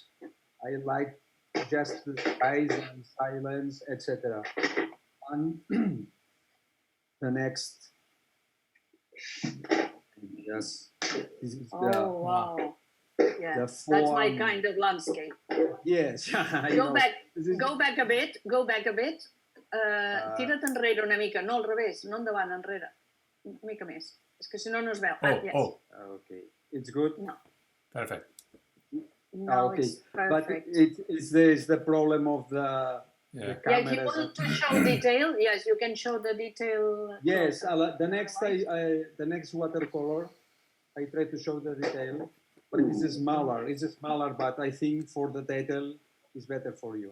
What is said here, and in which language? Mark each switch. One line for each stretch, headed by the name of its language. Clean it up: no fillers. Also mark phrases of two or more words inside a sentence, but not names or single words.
English: I like just the skies and silence, etc. And the next, yes, this is wow. Yeah, that's my kind of landscape. Yes. Go back a bit.
Catalan: Tira't enrere una mica, no al revés, no endavant, enrere. Una mica més. És que si no, no es veu.
English: Yes. Okay. It's good? No. Perfect. No, okay. It's perfect. But it's the problem of the cameras. Yeah, if you want to show detail, yes, you can show the detail. Yes, the next watercolor, I try to show the detail, but it's smaller, but I think for the detail, it's better for you.